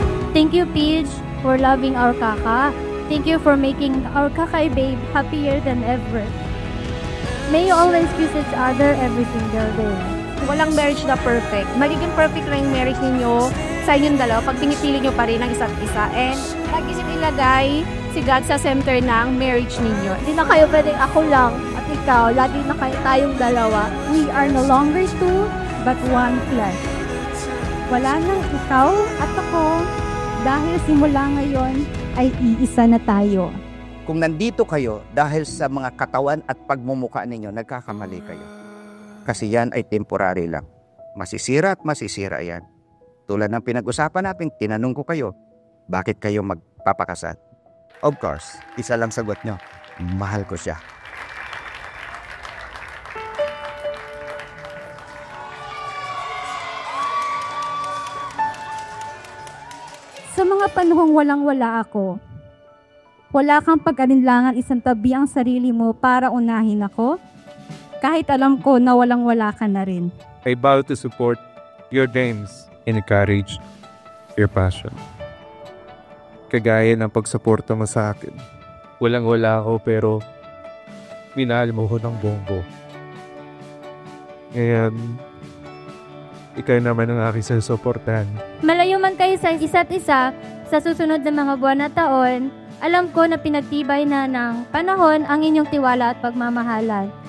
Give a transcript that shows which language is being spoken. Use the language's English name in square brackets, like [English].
[English] Thank you, Peach, for loving our Kaka. Thank you for making our Kakay babe happier than ever. May you always kiss each other every single day. [Filipino] Walang marriage na perfect. Magiging perfect lang yung marriage ninyo sa inyong dalawa pag pinipili nyo pa rin ang isa't isa. And lagi siya ilagay si God sa center ng marriage ninyo. Hindi na kayo pwedeng ako lang at ikaw. Lagi na kayo tayong dalawa. [English] We are no longer two, but one flesh. [Filipino] Wala nang ikaw at ako dahil simula ngayon ay iisa na tayo. Kung nandito kayo dahil sa mga katawan at pagmumuka ninyo, nagkakamali kayo. Kasi yan ay temporary lang. Masisira at masisira yan. Tulad ng pinag-usapan natin, tinanong ko kayo, bakit kayo magpapakasal? [English] Of course, [Filipino] isa lang sagot nyo, mahal ko siya. Sa mga panahong walang-wala ako, wala kang pag-alinlangan isang tabi ang sarili mo para unahin ako, kahit alam ko na walang-wala ka na rin. [English] I vow to support your dreams and encourage your passion. [Filipino] Kagaya ng pagsuporta mo sa akin. Walang-wala ako pero minahal mo ko ng buong-buo. Ngayon, ikaw naman ang aking susuportahan. Malayo man kayo sa isa't isa, sa susunod na mga buwan at taon, alam ko na pinagtibay na ng panahon ang inyong tiwala at pagmamahalan.